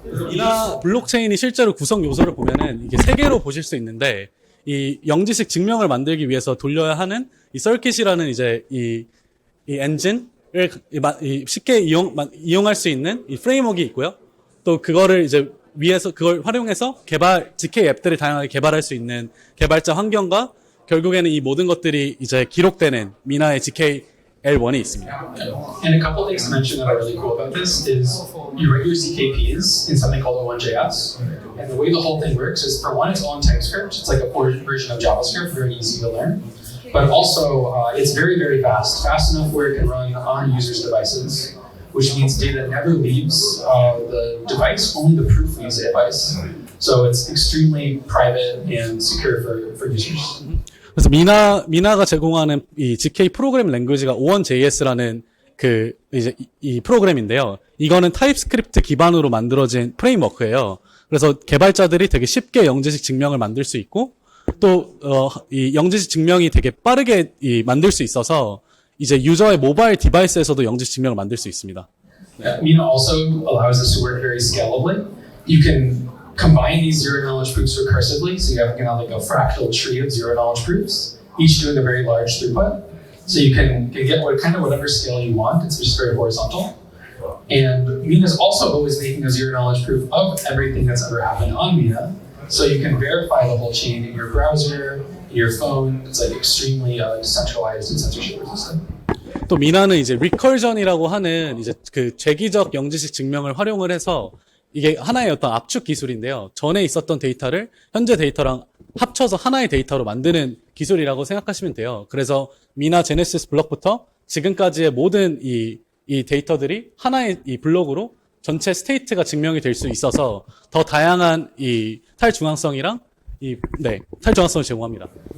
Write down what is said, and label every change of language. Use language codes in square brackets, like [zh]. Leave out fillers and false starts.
[ko] 미나 블록체인이 실제로 구성 요소를 보면은 이게 세 개로 보실 수 있는데 이 영지식 증명을 만들기 위해서 돌려야 하는 이 서킷이라는 이제 이 엔진을 쉽게 이용할 수 있는 이 프레임워크가 있고요. 또 그거를 이제 위에서 그걸 활용해서 zk 앱들을 다양하게 개발할 수 있는 개발자 환경과 결국에는 이 모든 것들이 이제 기록되는 미나의 zk L1이 있습니다. [en] And a couple things to mention that are really cool about this is you write your zkPs in something called O1.js, and the way the whole thing works is for one, it's all in TypeScript. It's like a version of JavaScript, very easy to learn. But also, it's very, very fast enough where it can run on users' devices, which means data never leaves the device, only the proof leaves the device. So it's extremely private and secure for users. [ko] 그래서 미나가 제공하는 이 zk 프로그램 랭귀지가 O1.js라는 그 이제 이 프로그램인데요. 이거는 타입스크립트 기반으로 만들어진 프레임워크예요. 그래서 개발자들이 되게 쉽게 영지식 증명을 만들 수 있고 또 이 영지식 증명이 되게 빠르게 만들 수 있어서 이제 유저의 모바일 디바이스에서도 영지식 증명을 만들 수 있습니다. [en] Mina also allows us to work very scalably. You can combine these zero knowledge proofs recursively, so you have like a fractal tree of zero knowledge proofs, each doing a very large throughput. So you can get whatever scale you want. It's just very horizontal. And Mina is also always making a zero knowledge proof of everything that's ever happened on Mina, so you can verify the whole chain in your browser, in your phone. It's like extremely decentralized and censorship resistant. [ko] 또 미나는 이제 리컬전이라고 하는 이제 그 재기적 영지식 증명을 활용을 해서 이게 하나의 어떤 압축 기술인데요. 전에 있었던 데이터를 현재 데이터랑 합쳐서 하나의 데이터로 만드는 기술이라고 생각하시면 돼요. 그래서 미나 제네시스 블록부터 지금까지의 모든 이 데이터들이 하나의 이 블록으로 전체 스테이트가 증명이 될 수 있어서 더 다양한 이 탈중앙성이랑 탈중앙성을 제공합니다.